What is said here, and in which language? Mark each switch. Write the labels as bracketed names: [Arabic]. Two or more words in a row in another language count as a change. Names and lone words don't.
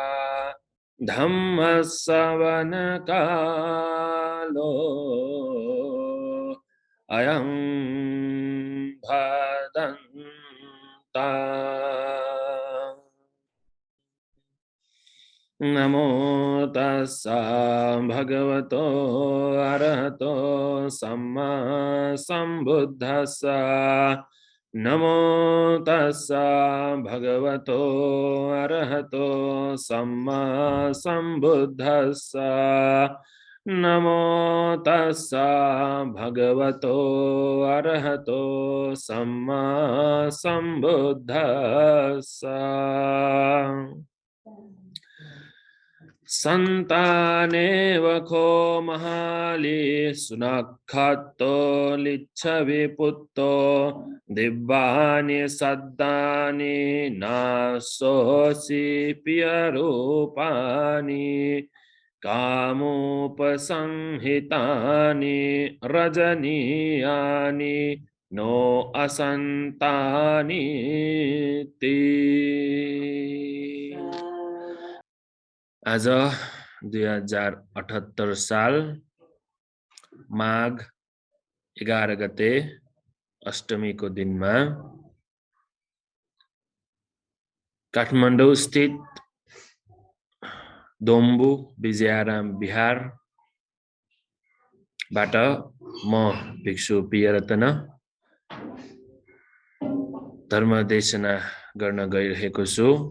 [Pali] धम्मश्रवणकालो अयं भदन्ता नमो तस्सा भगवतो अरहतो सम्मा सम्बुद्धस्सा नमो तस्सा भगवतो अरहतो सम्मा सम्बुद्धस्सा नमो तस्सा भगवतो अरहतो सम्मा सम्बुद्धस्सा संतानेव खो महाली सुनखतो लिच्छवि पुत्तो दिव्यानि सद्दानि नासोसि पियरूपानि कामोपसंहितानि रजनीयानि नो असन्तानि [Nepali] ते आज 2078 साल माघ 11 गते अष्टमी को दिन में काठमाडौँ स्थित दोम्बु विजयाराम बिहार बाट म भिक्षु प्रियरतन धर्मदेशना गर्न गइरहेको छु।